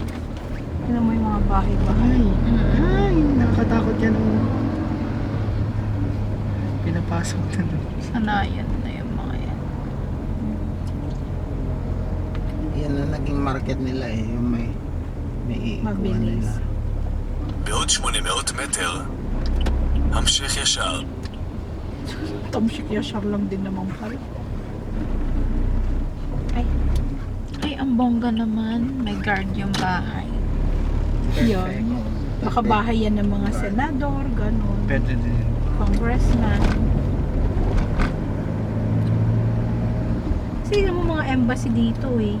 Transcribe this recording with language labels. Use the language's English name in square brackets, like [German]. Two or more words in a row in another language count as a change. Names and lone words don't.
[Filipino] Tignan mo yung mga bahay-bahay. Ay, nakakatakot yan. Pinapasok na lang. Sanayan na yung mga yan. yan na naging market nila eh. Yung may iikuha Mabilis. nila. [Hebrew] בעוד 800 מטר, המשך ישר. תמשיך ישר [Filipino] lang din naman pala. Ay, ang bongga naman. May guard yung bahay. Yan. Baka bahay yan ng mga senador, ganun. Pwede din. Congressman. Sige mo mga embassy dito eh.